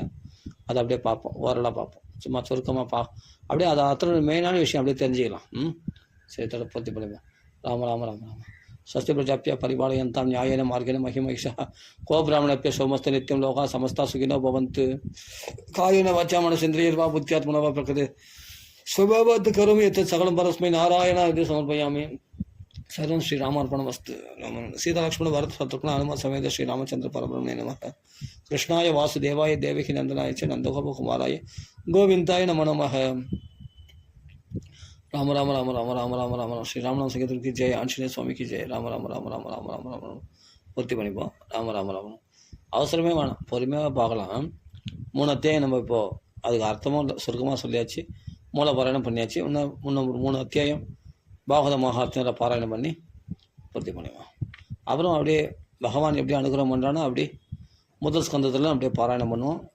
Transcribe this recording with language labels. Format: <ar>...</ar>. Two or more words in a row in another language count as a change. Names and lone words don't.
<ta>அதை அப்படியே பார்ப்போம், ஓரளவு பார்ப்போம், சும்மா சுருக்கமாக அப்படியே அதை அத்தனை மெயினான விஷயம் அப்படியே தெரிஞ்சுக்கலாம். சரித்தோட பூர்த்தி பண்ணிப்போம்.</ta> <sa>ராம ராம ராம ராம. ஸ்வஸ்தி பிரஜாப்தியா பரிபாலயந்தாம் நியாயேன மார்கேன மஹிமைஷா கோ பிராமணப்பிய சோமஸ்த நித்தியம் லோகா சமஸ்தா சுகினோ பவந்து காயேன வாச்சா மனசேந்திரியர்வா புத்தியாத்மனவா பிரகிருதி स्वभावत करोमि यत् सकलं परस्मै नारायण इति समर्पयामि. सर्वं श्रीरामार्पणमस्तु. सीता लक्ष्मण भरत शत्रुघ्न हनुमत समेत श्रीरामचंद्र परब्रह्मणे नमः. कृष्णाय वासुदेवाय देवकी नंदनाय च नंदगोपकुमाराय गोविंदाय नमो नमः. राम राम राम राम राम राम राम राम.</sa> <hi>श्री रामनाम संकीर्तन की जय. आंजनेय स्वामी की जय.</hi> <sa>राम राम राम राम राम राम राम राम.</sa> <ta>பூர்த்தி பண்ணிப்போம். ராம ராம ராம. அவசரமே வேணாம், பொறுமையாக பார்க்கலாம். 3 அத்தியாயம் நம்ம இப்போது அதுக்கு அர்த்தமும் சுருக்கமாக சொல்லியாச்சு, மூல பாராயணம் பண்ணியாச்சு. இன்னும் 3 அத்தியாயம் பாகவத மகாத்மியம் பாராயணம் பண்ணி பூர்த்தி பண்ணிடுவோம். அப்புறம் அப்படியே பகவான் எப்படி அனுகிரகம் பண்ணுறானோ அப்படி முதல் ஸ்கந்தத்தில் அப்படியே பாராயணம் பண்ணுவோம்.</ta>